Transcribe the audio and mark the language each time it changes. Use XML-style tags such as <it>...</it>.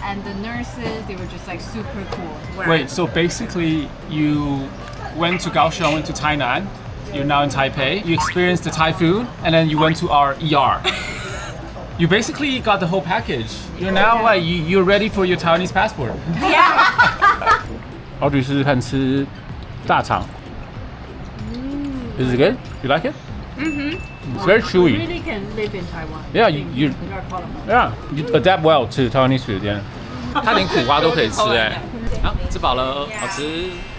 <en>And the nurses, they were just like super cool. Wait, so basically you went to Kaohsiung, went to Tainan, you're now in Taipei, you experienced the Thai food, and then you went to our ER. You basically got the whole package. You're now like you're ready for your Taiwanese passport. Yeah.</en> <zh>Audrey 试试看吃大肠，</zh> <en>Is it good? You like it? It's very chewy. Really can live in Taiwan. Yeah, you adapt well to Taiwanese food.</en> <zh>Yeah. 它连苦瓜都可以吃哎。好，吃饱了，好吃。</zh>